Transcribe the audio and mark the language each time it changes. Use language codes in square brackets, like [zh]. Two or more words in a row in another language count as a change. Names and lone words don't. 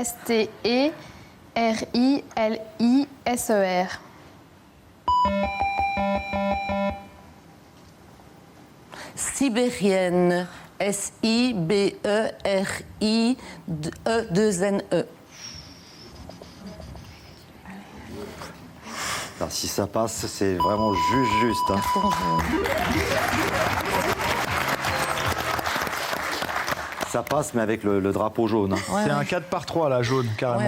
[fr] S-T-E-R-I-L-I-S-E-R. Sibérienne. S-I-B-E-R-I-E-2-N-E. Alors, si ça passe, c'est vraiment juste. Hein. Ça passe, mais avec le drapeau jaune. Hein. C'est un 4 par 3 là, jaune, carrément.